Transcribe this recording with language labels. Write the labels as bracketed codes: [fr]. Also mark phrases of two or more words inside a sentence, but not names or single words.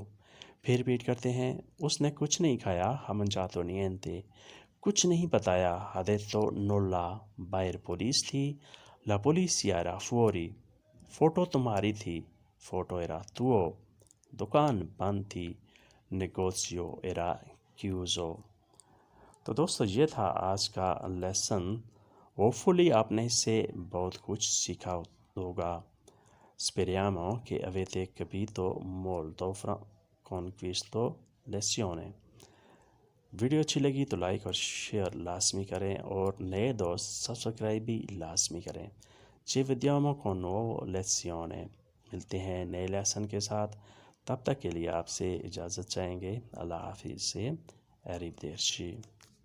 [ur] پھر ریپیٹ کرتے ہیں، اس نے کچھ نہیں کھایا، [it] Ha mangiato niente, [ur] کچھ نہیں بتایا، [it] Ha detto nulla, [ur] باہر پولیس تھی، [it] La polizia era fuori, [ur] فوٹو تمہاری تھی، [it] Foto era tua, [ur] دکان بند تھی، [it] Negozio era chiuso. [ur] تو دوستو یہ تھا آج کا لیسن، ہوپفلی آپ نے اس سے بہت کچھ سیکھا ہوگا۔ [it] Speriamo che avete capito molto con questo lezione۔ [ur] ویڈیو اچھی لگی تو لائک اور شیئر لازمی کریں اور نئے دوست سبسکرائب بھی لازمی کریں۔ [it] Ci vediamo con nuovo lezione۔ [ur] ملتے ہیں نئے لیسن کے ساتھ، تب تک کے لیے آپ سے اجازت چاہیں گے، اللہ حافظ سے، [it] arrivederci۔